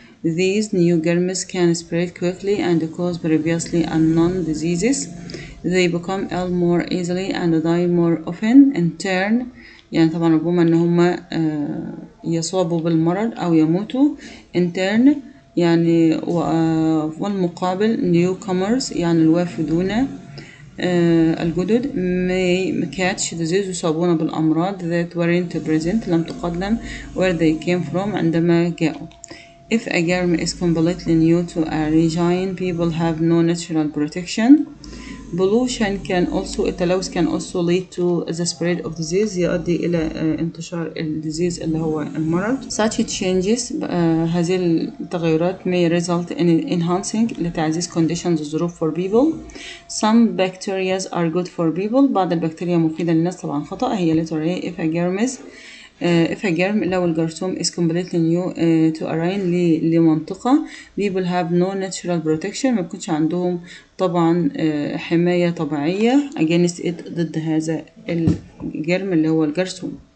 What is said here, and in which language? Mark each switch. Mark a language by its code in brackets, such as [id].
[en] These new germs can spread quickly and cause previously unknown diseases. They become ill more easily and die more often. In turn [ar] يعني طبعا ربما ان هم يصابوا بالمرض او يموتوا. [en] In turn [ar] يعني والمقابل [en] newcomers [ar] يعني الوافدون الجدد [en] may catch disease [ar] يصابون بالأمراض [en] that weren't present [ar] لم تقدم [en] where they came from [ar] عندما جاءوا. [en] If a germ is completely new to a region people have no natural protection. Pollution can also [ar] التلوث [en] can also lead to the spread of disease [ar] يؤدي إلى انتشار الديزيز اللي هو المرض. [en] Such changes [ar] هذه التغيرات [en] may result in enhancing [ar] لتعزيز [en] conditions [ar] الظروف [en] for people. Some bacteria are good for people. [ar] بعض البكتيريا مفيدة للناس طبعا خطأ هي letter A. [en] If a germ [ar] لو الجرثوم [en] is completely new to a region [ar] لمنطقة [en] people have no natural protection [ar] ما بيكونش عندهم طبعا حماية طبيعية [en] against it [ar] ضد هذا الجرم اللي هو الجرثوم.